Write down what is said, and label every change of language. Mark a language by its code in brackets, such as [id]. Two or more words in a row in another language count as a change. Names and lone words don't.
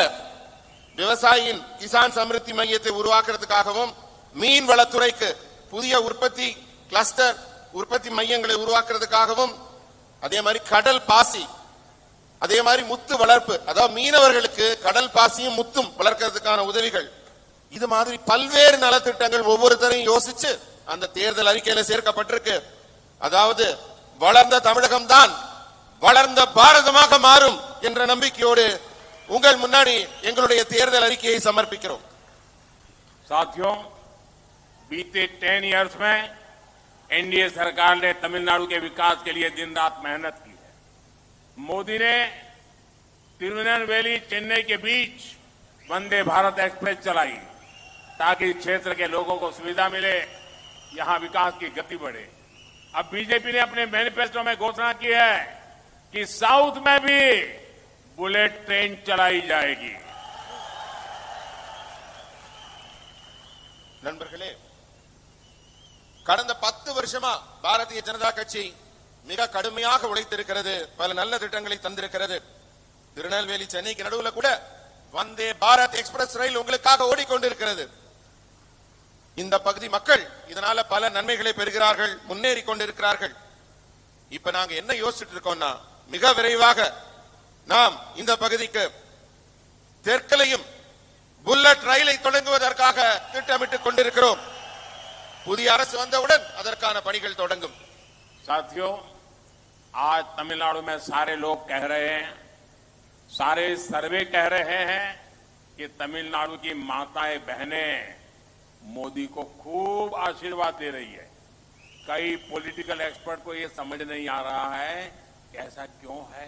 [ta] விவசாயியின் கிசான் சமிருத்தி மையத்தை உருவாக்குறதுக்காகவும் மீன் வளத்துறைக்கு புதிய உற்பத்தி கிளஸ்டர் உற்பத்தி மையங்களை உருவாக்குறதுக்காகவும், அதே மாதிரி கடல் பாசி, அதே மாதிரி முத்து வளர்ப்பு, அதாவது மீனவர்களுக்கு கடல் பாசியும் முத்தும் வளர்க்கிறதுக்கான உதவிகள், இது மாதிரி பல்வேறு நலத்திட்டங்கள் ஒவ்வொருத்தரையும் யோசிச்சு அந்த தேர்தல் அறிக்கையில சேர்க்கப்பட்டிருக்கு. அதாவது வளர்ந்த தமிழகம் தான் வளர்ந்த பாரதமாக மாறும் என்ற நம்பிக்கையோடு உங்கள் முன்னாடி எங்களுடைய தேர்தல் அறிக்கையை சமர்ப்பிக்கிறோம். [hi] साथियों, बीते 10 इयर्स में एनडीए सरकार ने तमिलनाडु के विकास के लिए दिन रात मेहनत की है। मोदी ने तिरुनेलवेली चेन्नई के बीच वंदे भारत एक्सप्रेस चलाई ताकि क्षेत्र के लोगों को सुविधा मिले, यहां विकास की गति बढ़े। अब बीजेपी ने अपने मैनिफेस्टो में घोषणा की है कि साउथ में भी बुलेट ट्रेन चलाई जाएगी। [ta] நண்பர்களே, கடந்த 10 வருஷமா பாரதிய ஜனதா கட்சி மிக கடுமையாக உழைத்திருக்கிறது. பல நல்ல திட்டங்களை தந்திருக்கிறது. திருநெல்வேலி சென்னைக்கு நடுவுல கூட வந்தே பாரத் எக்ஸ்பிரஸ் ரயில் உங்களுக்காக ஓடிக்கொண்டிருக்கிறது. இந்த பகுதி மக்கள் இதனால பல நன்மைகளை பெறுகிறார்கள், முன்னேறி கொண்டிருக்கிறார்கள். இப்ப நாங்க என்ன யோசிச்சுட்டு இருக்கோம்னா, மிக விரைவாக நாம் இந்த பகுதிக்கு தெற்கிலையும் புல்லட் ரயிலை தொடங்குவதற்காக திட்டமிட்டுக் கொண்டிருக்கிறோம். புதிய அரசு வந்தவுடன் அதற்கான பணிகள் தொடங்கும். [hi] साथियों, आज तमिलनाडु में सारे लोग कह रहे हैं, सारे सर्वे कह रहे हैं कि तमिलनाडु की माताएं बहनें मोदी को खूब आशीर्वाद दे रही है। कई [en] political expert [hi] को यह समझ नहीं आ रहा है कि ऐसा क्यों है।